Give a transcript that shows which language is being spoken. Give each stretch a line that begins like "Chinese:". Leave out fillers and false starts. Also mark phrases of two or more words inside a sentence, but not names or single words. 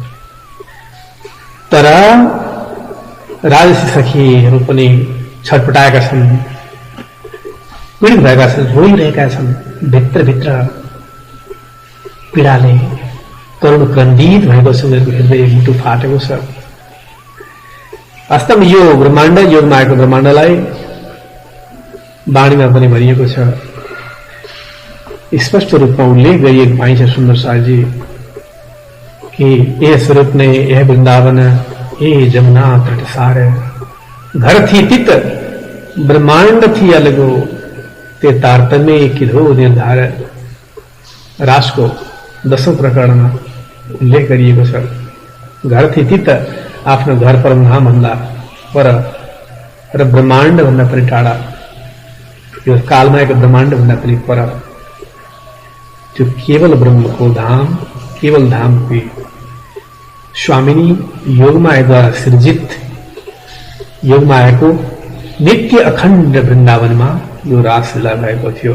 Nepali: तर राजसी सखीहरू पनि छटपटाएका छन्, पीडित भएका छन्, रोइरहेका छन्, भित्रभित्र पीडाले करुणक्रन्दित भएको छ, उनीहरूको हृदय मुटु फाटेको छ। वास्तवमा यो ब्रह्माण्ड, योगमायाको ब्रह्माण्डलाई वाणीमा पनि भनिएको छ, स्पष्ट रूपमा उल्लेख गरिएको पाइन्छ
Hindi: सुन्दर साहजी कि यह स्वरूप ने यह वृंदावन ये जमुना तट सार, घर थी तित ब्रह्मांड थी अलगो, ते तारतम्य किधो निर्धार।
Nepali: रासको 10औं प्रकरणमा उल्लेख गरिएको छ,
Hindi: घर थी तित
Nepali: आफ्नो घर परमधाम भन्दा पर र ब्रह्माण्ड भन्दा पनि टाढा, यो कालमायाको ब्रह्माण्ड भन्दा पनि पर, त्यो केवल ब्रह्मको धाम, केवल धामको स्वामिनी योगमायाद्वारा सृजित योगमायाको नित्य अखण्ड वृन्दावनमा यो रासलीला भएको थियो।